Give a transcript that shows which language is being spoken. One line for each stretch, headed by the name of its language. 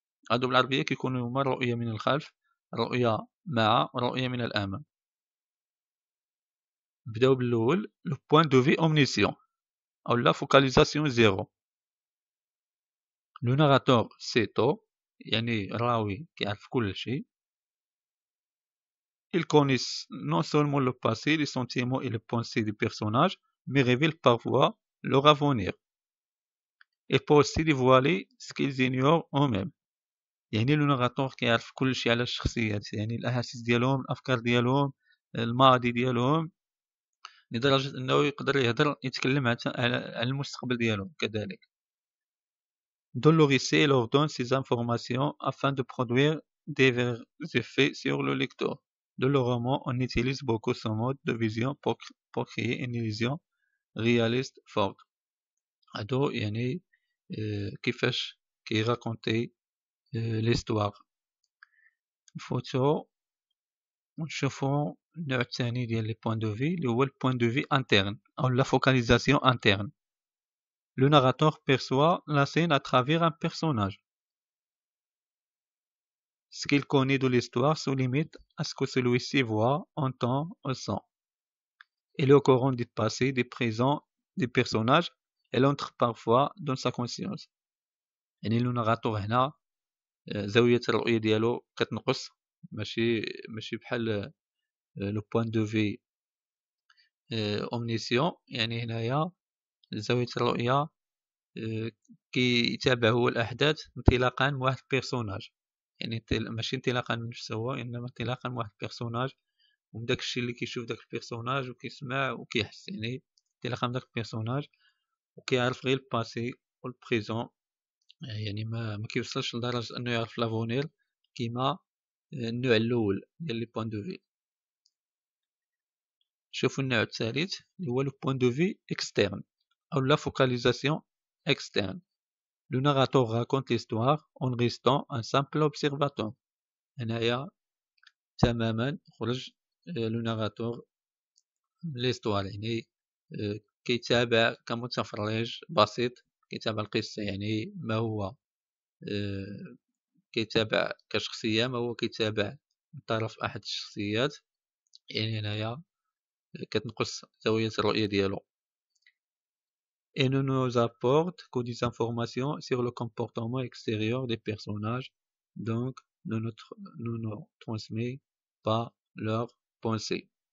Arabic: هادو بالعربية كيكونوا هما الرؤية من الخلف، الرؤية مع الرؤية من الأمام. نبداو بالأول لو بوين دو في omniscient أو لا فوكاليزاسيون زيرو. لو ناراتور سي تو، يعني الراوي كيعرف كل شيء.
French: Il connaît non seulement le passé, les sentiments et les pensées des personnages, mais révèle parfois leur avenir. Il peut aussi dévoiler ce qu'ils ignorent eux-mêmes.
Arabic: يعني لو ناراتور كيعرف كلشي على الشخصيات، يعني الاحاسيس ديالهم، الافكار ديالهم، الماضي ديالهم، لدرجة انه يقدر يتكلم على المستقبل ديالهم كذلك.
French: Dans le récit, il ordonne ces informations afin de produire des effets sur le lecteur. Dans le roman, on utilise beaucoup ce mode de vision pour créer une illusion réaliste forte.
Arabic: هادو يعني كيفاش كيراكونتي l'histoire. نفوتو ونشوفو النوع الثاني ديال لي بوين دو في اللي هو البوين دو في انترن او لا فوكاليزاسيون انترن.
French: Le narrateur perçoit la scène à travers un personnage. Ce qu'il connaît de l'histoire se limite à ce que celui-ci voit, entend ou sent. Et le courant du passé, du présent des personnages, elle entre parfois dans sa conscience.
Arabic: يعني لو ناراتور هنا زاوية الرؤية ديالو كتنقص، ماشي بحال لو بوين دو في اومنيسيون. يعني هنايا زاوية الرؤية كيتابع هو الأحداث انطلاقا من واحد البيرسوناج، يعني ماشي انطلاقا من نفسه هو، إنما انطلاقا من واحد البيرسوناج، ومن داك الشيء اللي كيشوف داك البيرسوناج وكيسمع وكيحس، يعني انطلاقا من داك البيرسوناج، وكيعرف غير الباسي والبريزون. يعني ما كيوصلش لدرجة أنه يعرف لافونير كيما النوع الأول ديال لي بوين دو في. شوفوا النوع الثالث اللي هو لو بوين دو في اكسترن أو لا فوكاليزاسيون اكسترن.
French: Le narrateur raconte l'histoire en restant un simple observateur.
Arabic: هنايا تماما خرج لو ناراتور ليستوار، يعني كيتابع كمتفرج بسيط، كيتابع القصة، يعني ما هو كيتابع كشخصية، ما هو كيتابع من طرف أحد الشخصيات. يعني هنايا كتنقص زاوية الرؤية ديالو.
French: Et ne nous apporte que des informations sur le comportement extérieur des personnages, donc ne nous transmet pas leurs pensées.